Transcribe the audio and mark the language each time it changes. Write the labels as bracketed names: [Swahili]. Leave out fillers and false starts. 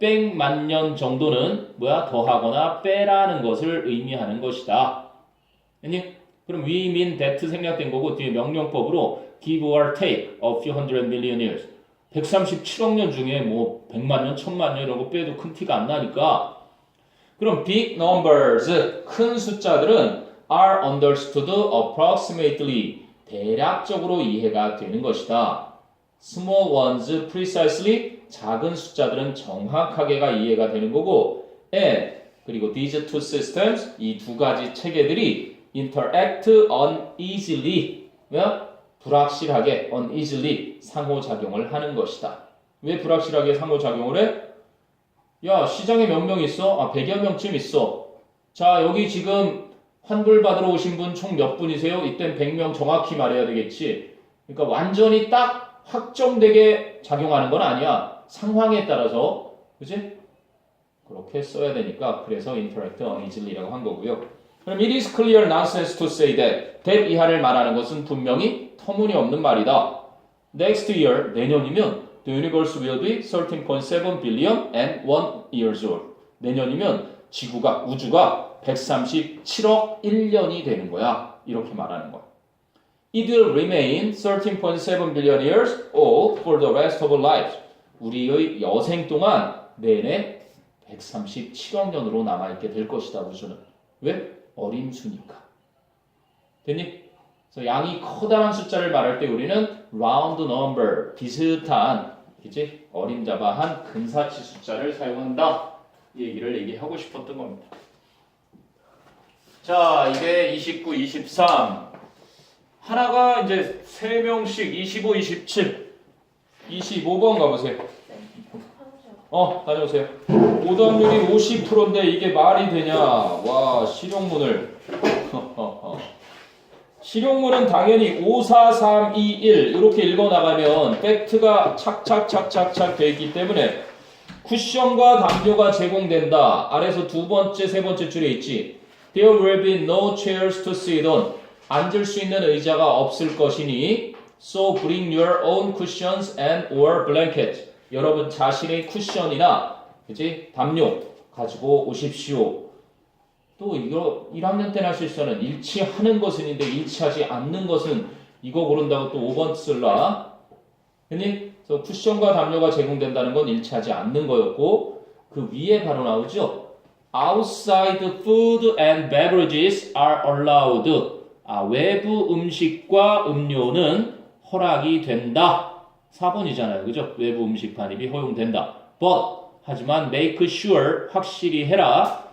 [Korean] 몇백만 년 정도는 뭐야? 더하거나 빼라는 것을 의미하는 것이다. 아니? 그럼 [English] we mean that [Korean] 생략된 거고 뒤에 명령법으로 [English] give or take a few hundred million years. [Korean] 137억 년 중에 뭐 100만 년, 1000만 년 이런 거 빼도 큰 티가 안 나니까 그럼 big numbers, 큰 숫자들은 [English] are understood approximately, [Korean] 대략적으로 이해가 되는 것이다. [English] small ones precisely, [Korean] 작은 숫자들은 정확하게가 이해가 되는 거고 and 그리고 [English] these two systems, [Korean] 이 두 가지 체계들이 [English] interact uneasily, [Korean] 불확실하게 uneasily 상호작용을 하는 것이다. 왜 불확실하게 상호작용을 해? 야, 시장에 몇 명 있어? 100여 명쯤 있어. 자, 여기 지금 환불 받으러 오신 분 총 몇 분이세요? 이땐 100명 정확히 말해야 되겠지. 그러니까 완전히 딱 확정되게 작용하는 건 아니야. 상황에 따라서. 그치? 그렇게 써야 되니까 그래서 interact uneasily라고 한 거고요. [English] 그럼 it is clear nonsense to say that [Korean] 이하를 말하는 것은 분명히 터무니없는 말이다. [English] Next year, [Korean] 내년이면 [English] the universe will be 13.7 billion and 1 years old. [Korean] 내년이면 지구가, 우주가 137억 1년이 되는 거야. 이렇게 말하는 거야. [English] It will remain 13.7 billion years old for the rest of our lives. [Korean] 우리의 여생 동안 내내 137억 년으로 남아있게 될 것이다, 우주는. 왜? 어림수니까. 됐니? 그래서 양이 커다란 숫자를 말할 때 우리는 round number, 비슷한, 그치? 어림잡아한 근사치 숫자를 사용한다. 이 얘기를 얘기하고 싶었던 겁니다. 자, 이게 29, 23. 하나가 이제 3명씩 25, 27, 25번 가보세요. 다녀오세요. 오답률이 50%인데 이게 말이 되냐? 와, 실용문을. 실용문은 당연히 5, 4, 3, 2, 1 이렇게 읽어나가면 팩트가 착착착착착 돼 있기 때문에 쿠션과 담요가 제공된다. 아래서 두 번째, 세 번째 줄에 있지. [English] There will be no chairs to sit on. [Korean] 앉을 수 있는 의자가 없을 것이니 [English] So bring your own cushions and or blankets. [Korean] 여러분 자신의 쿠션이나 그치? 담요 가지고 오십시오. 또 이거 1학년 때나 실수는 일치하는 것은인데 일치하지 않는 것은 이거 고른다고 또 5번 쓸라. 그니? 그래서 쿠션과 담요가 제공된다는 건 일치하지 않는 거였고 그 위에 바로 나오죠. [English] Outside food and beverages are allowed. [Korean] 외부 음식과 음료는 허락이 된다. 4번이잖아요. 그죠? 외부 음식 반입이 허용된다. But 하지만 [English] make sure [Korean] 확실히 해라.